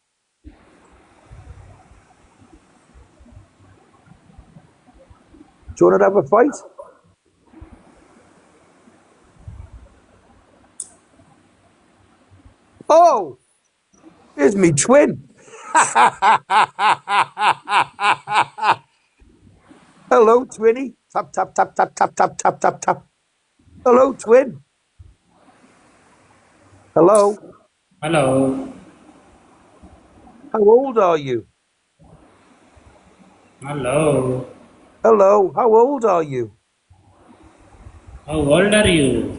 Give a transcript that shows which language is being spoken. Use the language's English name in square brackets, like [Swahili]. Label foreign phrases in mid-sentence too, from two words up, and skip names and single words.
[English] Do you want to have a fight? Oh, here's me twin. Hello, twinny. Tap, tap, tap, tap, tap, tap, tap, tap, tap. Hello, twin. Hello. Hello. How old are you? Hello. Hello. How old are you? How old are you?